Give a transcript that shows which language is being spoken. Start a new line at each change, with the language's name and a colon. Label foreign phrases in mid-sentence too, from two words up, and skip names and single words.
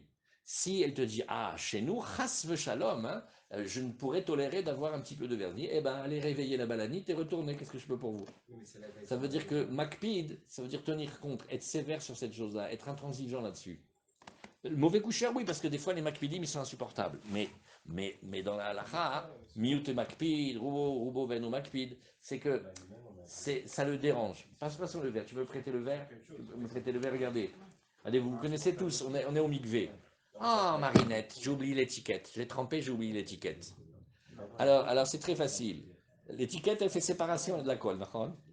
French: Si elle te dit ah, chez nous,
Hebrew: חס שלום,
French: hein, je ne pourrais tolérer d'avoir un petit peu de vernis, eh ben allez réveiller la balanite et retournez, qu'est-ce que je peux pour vous? Ça veut dire que makpid, ça veut dire tenir compte, être sévère sur cette chose-là, être intransigeant là-dessus. Le mauvais coucheur, oui, parce que des fois les makpidim ils sont insupportables. Mais dans la halakha,
Hebrew: מיעוט את מקפיד, רובו ואינו מקפיד,
French: c'est que ça le dérange. Passe sur le verre. Tu veux prêter le verre? Tu peux me prêter le verre, regardez. Allez, vous connaissez tous, on est au mikvé. Ah, Marinette, j'ai oublié l'étiquette. Je l'ai trempé, j'ai oublié l'étiquette. Alors c'est très facile. L'étiquette, elle fait séparation de la colle, d'accord?